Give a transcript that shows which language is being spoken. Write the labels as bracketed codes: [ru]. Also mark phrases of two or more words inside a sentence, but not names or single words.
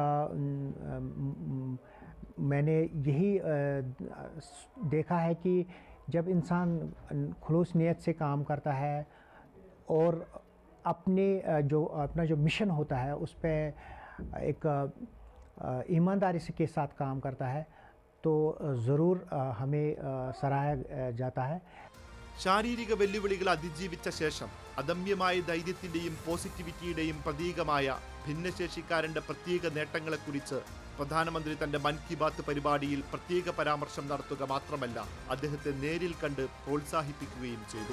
[hi] मैंने यही देखा है कि जब इंसान खुलूस नीयत से काम करता है और अपना जो मिशन होता है उस पर एक ईमानदारी से के साथ काम करता है, तो ज़रूर हमें सराहा जाता है। [ml] ശാരീരിക വെല്ലുവിളികൾ അതിജീവിച്ച ശേഷം അദമ്യമായ ധൈര്യത്തിന്റെയും പോസിറ്റിവിറ്റിയുടെയും പ്രതീകമായ ഭിന്നശേഷിക്കാരന്റെ പ്രത്യേക നേട്ടങ്ങളെക്കുറിച്ച് പ്രധാനമന്ത്രി തന്റെ മൻ കി ബാത്ത് പരിപാടിയിൽ പ്രത്യേക പരാമർശം നടത്തുക മാത്രമല്ല, അദ്ദേഹത്തെ നേരിൽ കണ്ട് പ്രോത്സാഹിപ്പിക്കുകയും ചെയ്തു.